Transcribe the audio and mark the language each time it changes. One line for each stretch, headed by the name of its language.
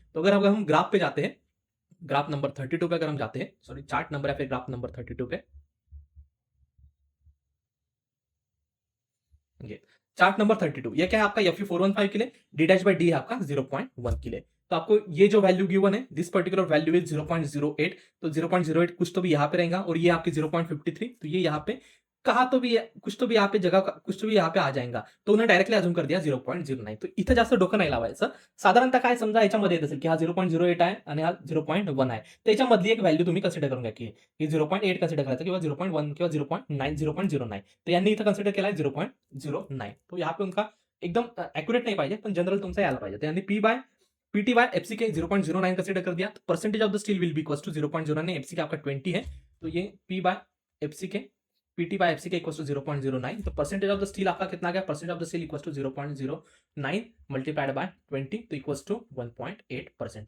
Hindi: तो अगर हम ग्राफ पे जाते हैं, ग्राफ नंबर 32 पे अगर हम जाते हैं, सॉरी चार्ट नंबर है फिर ग्राफ नंबर 32 पे, ये चार्ट नंबर 32, ये क्या है आपका Fe 415 के लिए, डी डैश बाय डी है आपका 0.1 के लिए। तो आपको ये जो वैल्यू गिवन है,
English: this particular value is 0.08,
Hindi: तो 0.08 कुछ तो भी यहाँ पे रहेगा, और ये आपकी 0.53, तो ये यहाँ पे कहा तो भी कुछ तो भी यहाँ पे जगह कुछ तो भी यहाँ पे आ जाएगा। तो उन्हें डायरेक्टली अजूम कर दिया 0.09।
Marathi: तो इथं जास्त डोकं नाही लावायचं। साधारणतः काय समजा याच्यामध्ये येत असेल की हा 0.08 आहे आणि हा 0.1 आहे, त्याच्यामधली एक व्हॅल्यू तुम्ही कन्सिडर करून घ्या की 0.8 कन्सिडर करायचं किंवा 0.1 किंवा 0.9 0.09, तर यांनी इथं कन्सिडर केला आहे 0.09।
Hindi: तो यहाँ पे उनका
Marathi: एकदम एक्युरेट नहीं पाहिजे, पण जनरल तुमचा यायला पाहिजे।
Hindi: तो यांनी PT बाय एफसी के 0.09 कंसिडर कर दिया। तो
English: percentage of the steel will be equal to 0.09,
Hindi: FC का आपका 20 है, तो ये P बाय एफसी के PT बाय एफसी के इक्वल टू 0.09। तो
English: percentage of the steel आपका कितना गया, percentage of the steel equal to 0.09 multiplied by 20,
Hindi: तो इक्वल टू 1.8%।